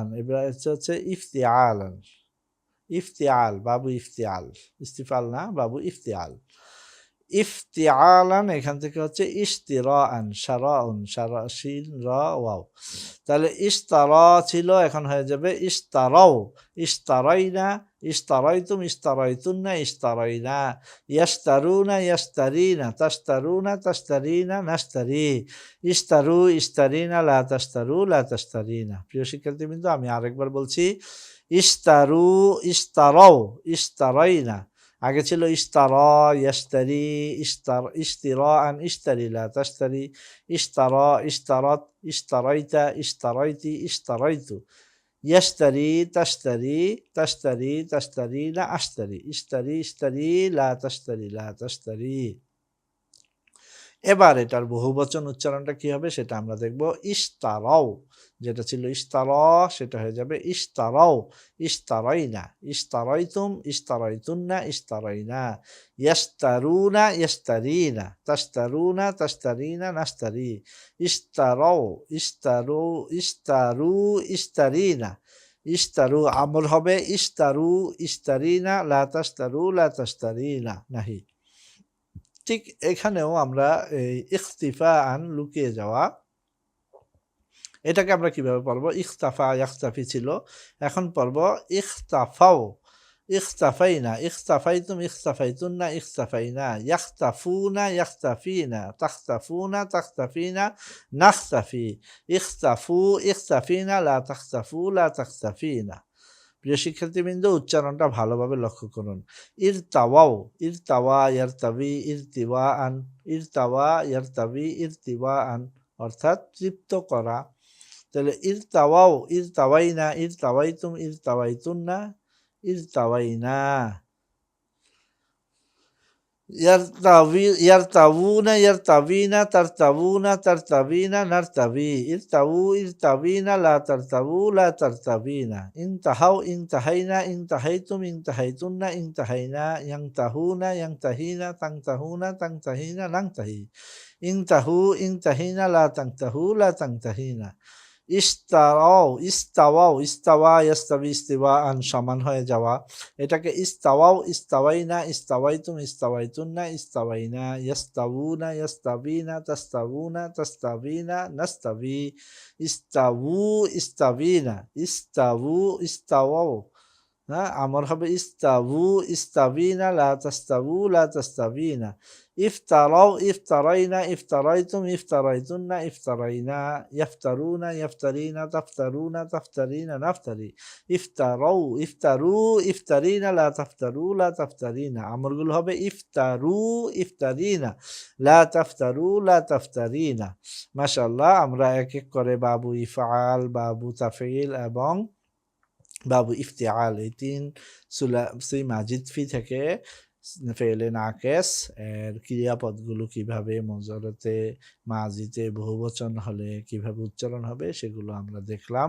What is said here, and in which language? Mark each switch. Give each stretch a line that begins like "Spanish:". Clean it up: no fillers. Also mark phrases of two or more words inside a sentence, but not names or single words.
Bangla: এবার হচ্ছে
Arabic: افتعالا، افتعال، باب افتعال، استفعال না, باب افتعال. ইফতিআলান
Bangla: এখান থেকে হচ্ছে
Arabic: اشتراء، شراء، شرى، شين، راء، واو.
Bangla: তাহলে ইশতারা ছিল, এখন হয়ে যাবে
Arabic: اشتروا، اشترينا، اشتريتم، اشتريتن، اشترينا، يشترون، يشترين، تشترون، تشترين، نشتري، اشتروا، اشترين، لا تشتروا، لا تشترين.
Bangla: প্রিয় শিক্ষার্থীবৃন্দ, আমি আরেকবার বলছি,
Arabic: اشتروا، اشتروا، اشترينا,
Bangla: আগে ছিল
Arabic: اشترى، يشتري، اشتراء، اشتر، لا تشتر، اشترى، اشترت، اشتريت، اشتريت، اشتريت، يشتري، تشتري، تشتري، تشترين، أشتري، اشتر، اشتري، لا تشتر، لا تشتري.
Bangla: এবার এটার বহুবচন উচ্চারণটা কি হবে সেটা আমরা দেখব।
Arabic: ইশতারাও,
Bangla: যেটা ছিল
Arabic: ইশতারা
Bangla: সেটা হয়ে যাবে
Arabic: اشتروا، اشترينا، اشتريتم، اشتريتن، اشترينا، يشترون، يشترين، تشترون، تشترين، نشتري، اشتروا، اشتروا، اشتروا، اشترين، اشتروا,
Bangla: আমর হবে
Arabic: اشتروا، اشترين، لا تشتروا، لا تشترين، نهي.
Bangla: ঠিক এখানেও আমরা এই ইখতিফাআন, লুকিয়ে যাওয়া, এটাকে আমরা কিভাবে পড়ব?
Arabic: اختفى، يختفي
Bangla: ছিল, এখন পড়ব
Arabic: اختفوا، اختفينا، اختفيتم، اختفيتن، اختفينا، يختفون، يختفين، تختفون، تختفين، نختفي، اختفوا، اختفين، لا تختفوا، لا تختفين.
Bangla: প্রিয় শিক্ষার্থীবৃন্দ, উচ্চারণটা ভালোভাবে লক্ষ্য করুন।
Arabic: ارتووا، ارتوى، يرتوي، ارتواء، ارتوى، يرتوي، ارتواء,
Bangla: অর্থাৎ তৃপ্ত করা।
Arabic: তাহলে ارتووا، ارتوينا، ارتويتم، ارتويتن، ارتوينا. يرتوون، يرتوين، ترتوون، ترتوين، نرتوي. ارتووا، ارتوين، لا ترتووا، لا ترتوين. انتهوا، انتهينا، انتهيتم، انتهيتن، انتهينا. ينتهون، ينتهين، تنتهون، تنتهين، ننتهي. انتهوا، انتهين، لا تنتهوا، لا تنتهين. استروا، استووا، استوى يستوي استواء
Bangla: সমান হয়ে যাওয়া, এটাকে
Arabic: استووا، استوينا، استويتم، استويتن، استوينا. يستوون، يستوين، تستوون، تستوين، نستوي. استووا، استوين، استووا، استووا.
Bangla: হ্যাঁ, আমর হবে
Arabic: استووا، استوين، لا تستووا، لا تستوين. افتروا، افترينا، افتريتم، افتريتن، افترينا. يفترون، يفترين، تفترون، تفترين، نفتري. افتروا، افتروا، افترين، لا تفتروا، لا تفترين.
Bangla: আমরগুলো হবে
Arabic: افتروا، افترين، لا تفتروا، لا تفترين.
Bangla: মাশাআল্লাহ, আমরা এক এক করে
Arabic: باب إفعال, باب تفعيل
Bangla: এবং
Arabic: باب افتعال
Bangla: এই তিন
Arabic: ثلاثي مزيد فيه
Bangla: থেকে ফেলে নাকেস এর ক্রিয়াপদগুলো কিভাবে মুজারাতে, মাজিতে, বহুবচন হলে কিভাবে উচ্চারণ হবে সেগুলো আমরা দেখলাম।